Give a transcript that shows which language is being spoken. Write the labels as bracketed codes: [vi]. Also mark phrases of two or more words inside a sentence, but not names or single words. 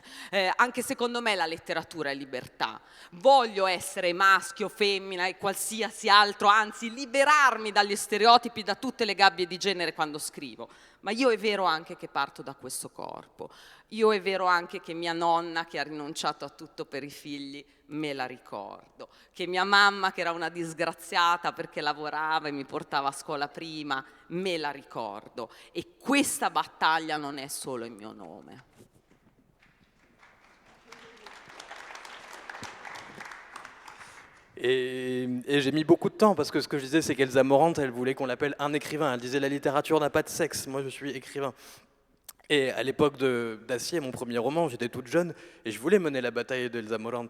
[it] Anche secondo me la letteratura è libertà. Voglio essere maschio, femmina e qualsiasi altro, anzi liberarmi dagli stereotipi, da tutte le gabbie di genere quando scrivo, Ma io è vero anche che parto da questo corpo, io è vero anche che mia nonna che ha rinunciato a tutto per i figli me la ricordo, che mia mamma che era una disgraziata perché lavorava e mi portava a scuola prima, me la ricordo, e questa battaglia non è solo il mio nome. [fr] Et j'ai mis beaucoup de temps parce que ce que je disais, c'est qu'Elsa Morante, elle voulait qu'on l'appelle un écrivain. Elle disait la littérature n'a pas de sexe. Moi, je suis écrivain. Et à l'époque d'Acier, mon premier roman, j'étais toute jeune et je voulais mener la bataille d'Elsa Morante.